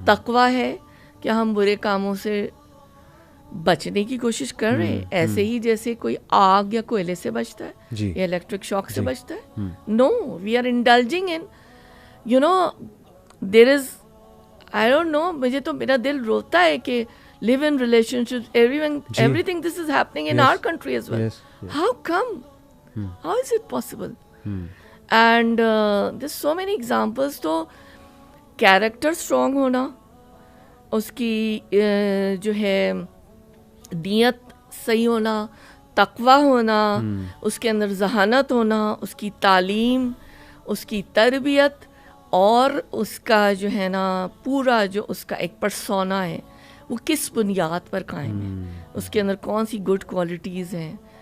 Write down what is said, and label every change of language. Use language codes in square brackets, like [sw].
[ur] تقویٰ ہے کہ ہم برے کاموں سے بچنے کی کوشش کر رہے ہیں، ایسے ہی جیسے کوئی آگ یا کوئلے سے بچتا ہے یا الیکٹرک شاک سے بچتا ہے. [en] no, we are indulging in there is, I don't know, [ur] مجھے تو میرا دل روتا ہے کہ [en] live in relationships, everything this is happening in our country as well. How come? How is it possible? And there's so many examples. [ur] تو character strong ہونا، اس کی جو ہے نیت صحیح ہونا، تقویٰ ہونا، اس کے اندر ذہانت ہونا، اس کی تعلیم، اس کی تربیت، اور اس کا جو ہے نا پورا جو اس کا ایک پرسونا ہے وہ کس بنیاد پر قائم ہے، اس کے اندر کون سی گڈ کوالٹیز ہیں.